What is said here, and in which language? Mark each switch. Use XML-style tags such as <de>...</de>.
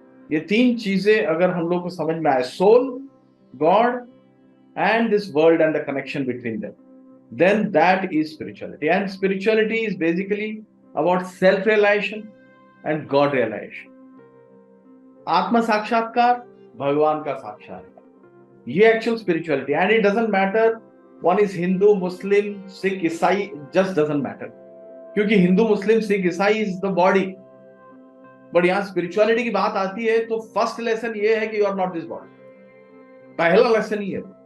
<hi>ये 3 चीजें अगर हम लोग को समझ में आए, soul, God</hi> <en>and this world and the connection between them, then that is spirituality. And spirituality is basically about self-realization and God realization.</en> <hi>आत्म साक्षात्कार, भगवान का साक्षात्कार, ये actual spirituality.</hi> <en>And it doesn't matter one is Hindu, Muslim, Sikh, ईसाई, just doesn't matter.</en> <hi>क्योंकि हिंदू, मुस्लिम, सिख, ईसाई is the body. But यहाँ स्पिरिचुअलिटी की बात आती है तो फर्स्ट लेसन ये है कि</hi> <en>You are not this body.</en> <hi>पहला लेसन ही है.</hi>